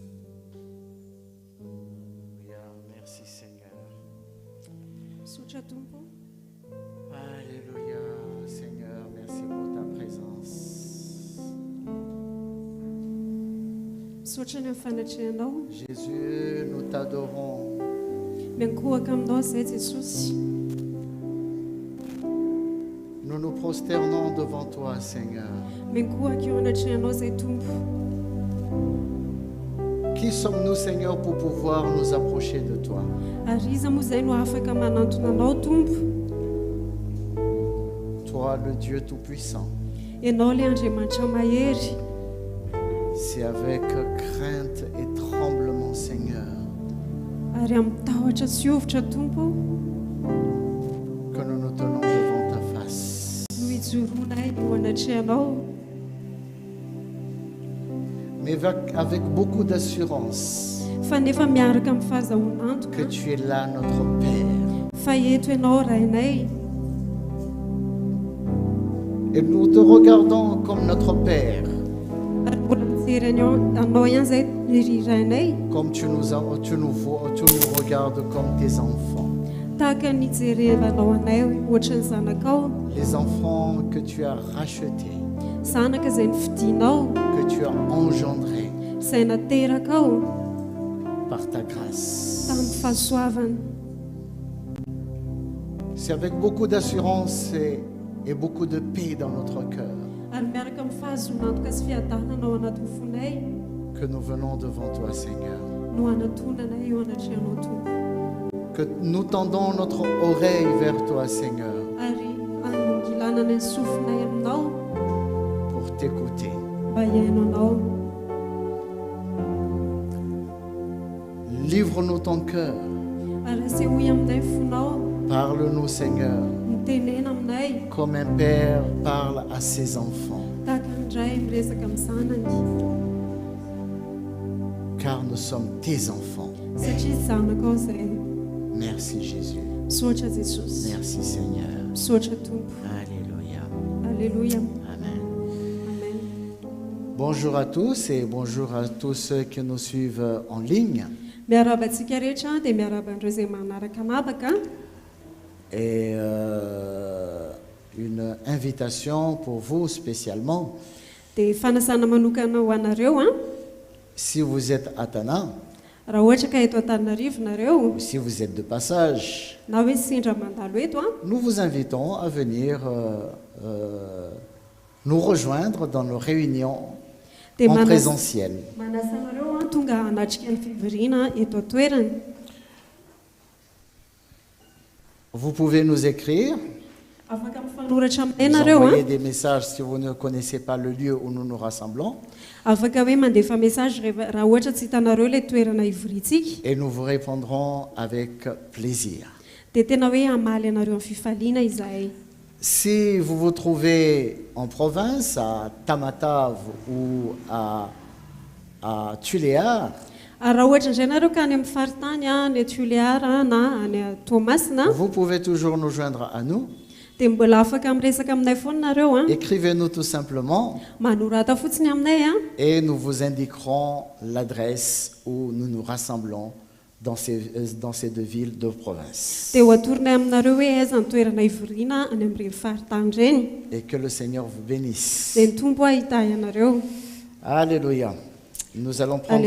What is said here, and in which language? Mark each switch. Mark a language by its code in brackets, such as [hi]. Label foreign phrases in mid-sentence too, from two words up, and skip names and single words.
[mg] Sotra tompo. [fr] Alléluia, Seigneur, merci pour ta présence. [mg] Misaotra ny amin'ny fanatrehanao, [fr] Jésus, nous t'adorons. [mg] miankohaka aminao izay Jesosy. [fr] Nous nous prosternons devant toi, Seigneur. [mg] Miankohaka eo anatrehanao izay Tompo. [fr] Qui sommes-nous, Seigneur, pour pouvoir nous approcher de toi? [mg] Ary iza moa izay no afaka manantona anao Tompo. [fr] Toi, le Dieu Tout-Puissant. [mg] Ianao ilay Andriamanitra mahery. [fr] C'est avec crainte et tremblement, Seigneur, [mg] Ary amin'ny tahotra sy ovitra Tompo [fr] que nous nous tenons devant ta face. [mg] no ijoroanay eo anatrehanao. [fr] Mais avec beaucoup d'assurance [mg] Fa nefa miaraka amin'ny fahazahoanantoka [fr] que tu es là, notre Père. [mg] fa eto ianao rainay. [fr] Et nous te regardons comme notre Père, [mg] Ary mbola mijery anao ihany izay ry rainay. [fr] comme tu nous regardes comme tes enfants. [mg] Tahaka ny jerevanao anay ohatra ny zanakao. [fr] Les enfants que tu as rachetés, [mg] Zanaka izay nifidianao, [fr] que tu as engendrés [mg] izay naterakao [fr] par ta grâce. [mg] tamin'ny fahasoavana. [fr] C'est avec beaucoup d'assurance et beaucoup de paix dans notre cœur [mg] Ary miaraka amin'ny fahazoanantoka sy fiadanana ao anaty fonay [fr] que nous venons devant toi, Seigneur. [mg] no anatonanay eo anatrehanao Tompo. [fr] Que nous tendons notre oreille vers toi, Seigneur, [mg] Ary anongilanana ny sofinay aminao [fr] pour t'écouter. [mg] mba hiaino anao. [fr] Livre-nous ton cœur. [mg] Ary asehoy aminay fonao, [fr] Parle-nous, Seigneur, [mg] mitenena aminay [fr] comme un père parle à ses enfants. [mg] tahaka ndray miresaka amin'ny zanany, [fr] Car nous sommes tes enfants. [mg] satria zanakao izay. [fr] Merci, Jésus. [mg] Misaotra Jesosy, [fr] Merci, Seigneur. [mg] misaotra Tompo. [fr] Alléluia. [mg] Aleluia, [fr] Amen. [mg] amen. [fr] Bonjour à tous et bonjour à tous ceux qui nous suivent en ligne. [mg] Miaraba antsika rehetra dia miaraba andreo izay manaraka anabaka. [fr] Et une invitation pour vous spécialement. [mg] Dia fanasana manokana ho anareo [fr] Si vous êtes à Tana, [mg] raha ohatra ka eto Antananarivo nareo [fr] ou si vous êtes de passage, [mg] na hoe sindra mandalo eto [fr] nous vous invitons à venir nous rejoindre dans nos réunions [mg] dia [fr] en présentiel. [mg] manasa anareo tonga hanatrika ny fivoriana eto an-toerany. [fr] Vous pouvez nous écrire, [mg] Afaka mifanoratra aminay [fr] nous [mg] nareo [fr] envoyer des messages si vous ne connaissez pas le lieu où nous nous rassemblons, [mg] afaka hoe mandefa message raha ohatra tsy hitanareo ilay toerana ivoriantsika [fr] et nous vous répondrons avec plaisir. [mg] dia tena hoe hamaly anareo amin'ny fifaliana izahay. [fr] Si vous vous trouvez en province, à Tamatave ou à Tuléar, [mg] Ary raha ohatra indray nareo ka any amin'ny faritany any Tuléar na any Toamasina [fr] vous pouvez toujours nous joindre à nous. [mg] dia mbola afaka miresaka aminay foana nareo [fr] Écrivez-nous tout simplement [mg] manorata fotsiny aminay [fr] et nous vous indiquerons l'adresse où nous nous rassemblons dans ces deux villes de province. [mg] dia ho atoronay aminareo hoe aiza ny toerana ivoriana any amin'ireny faritany ireny. [fr] Et que le Seigneur vous bénisse. [mg] dia ny tompo hitahy anareo. [fr] Alléluia. Nous allons prendre